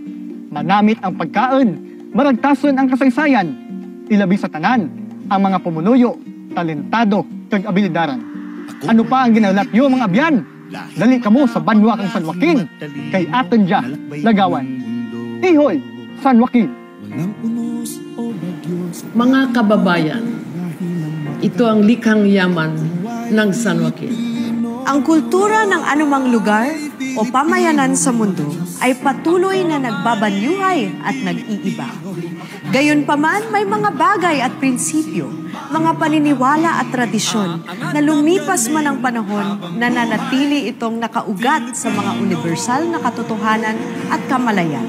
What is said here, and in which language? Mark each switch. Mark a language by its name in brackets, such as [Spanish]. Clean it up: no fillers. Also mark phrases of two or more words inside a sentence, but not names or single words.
[Hiligaynon] Manamit ang pagkaon, maragtason ang kasaysayan. Ilabi sa tanan, ang mga pumunuyo, talentado, kag abilidaran. Ano pa ang ginalat nyo mga abyan? Dali kamo sa banwa kang San Joaquin, kay aton dya, lagawan. Ihoy, San Joaquin. [Filipino] Mga kababayan, ito ang likhang yaman ng San Joaquin. Ang kultura ng anumang lugar o pamayanan sa mundo ay patuloy na nagbabanyuhay at nag-iiba. Gayunpaman, may mga bagay at prinsipyo, mga paniniwala at tradisyon na lumipas man ang panahon, nananatili itong nakaugat sa mga universal na katotohanan at kamalayan.